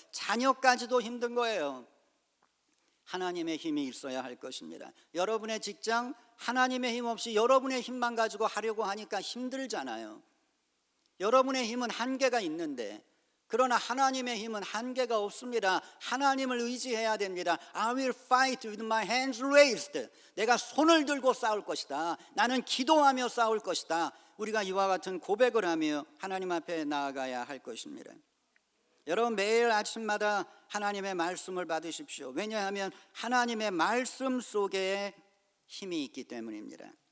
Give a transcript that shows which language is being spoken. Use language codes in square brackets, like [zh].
[ko] 자녀까지도 힘든 거예요. 하나님의 힘이 있어야 할 것입니다. 여러분의 직장, 하나님의 힘 없이 여러분의 힘만 가지고 하려고 하니까 힘들잖아요. 여러분의 힘은 한계가 있는데, 그러나 하나님의 힘은 한계가 없습니다. 하나님을 의지해야 됩니다. [en] I will fight with my hands raised. [ko] 내가 손을 들고 싸울 것이다. 나는 기도하며 싸울 것이다. 우리가 이와 같은 고백을 하며 하나님 앞에 나아가야 할 것입니다. 여러분, 매일 아침마다 하나님의 말씀을 받으십시오. 왜냐하면 하나님의 말씀 속에 힘이 있기 때문입니다.